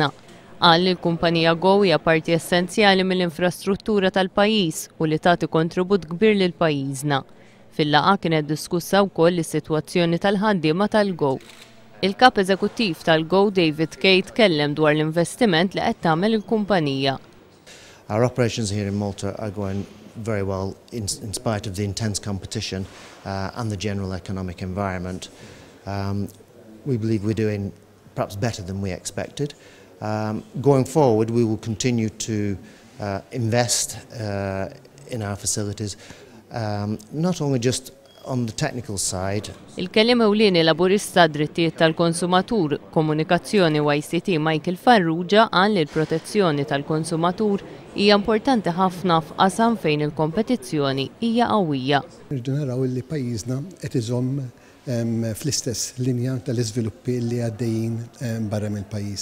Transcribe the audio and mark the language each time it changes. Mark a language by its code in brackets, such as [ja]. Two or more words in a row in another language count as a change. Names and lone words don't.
[mt] Qal li l-kumpanija Go hija parti essenzjali mill-infrastruttura tal-pajjiż u li tagħti kontribut kbir lil pajjiżna. Fil-laqgħa kienet diskussa wkoll is-sitwazzjoni tal-ħaddiema tal-Go. Il-kap eżekuttiv tal-Go David Kay tkellem dwar l-investiment li qed tagħmel il-kumpanija. [en] Our operations here in Malta are going very well in spite of the intense competition and the general economic environment. We believe we're doing perhaps better than we expected. Going forward, we will continue to invest in our facilities, not only just on the technical side. [mt] Il-kelliem ewlieni Laburista drittijiet tal-konsumatur, komunikazzjoni u ICT Michael Farrugia qal li l-protezzjoni tal-konsumatur hija importanti ħafna f'qasam fejn il-kompetizzjoni hija qawwija. Irridu naraw li pajjiżna qed iżomm fl-istess linja tal-iżviluppi li għaddejjin barra mill-pajjiż.